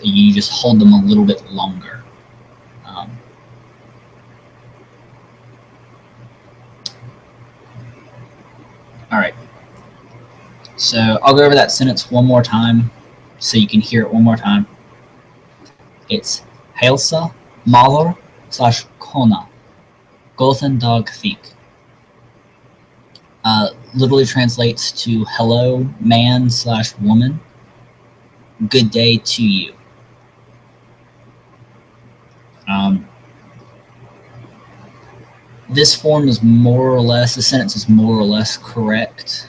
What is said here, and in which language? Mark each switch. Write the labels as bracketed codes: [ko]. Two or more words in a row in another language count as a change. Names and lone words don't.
[en] You just hold them a little bit longer. All right. So I'll go over that sentence one more time so you can hear it one more time. [is] It's Heilsa málur / kona, góðan dag þig. [en] Literally translates to hello, man / woman. Good day to you. This form is more or less, the sentence is more or less correct.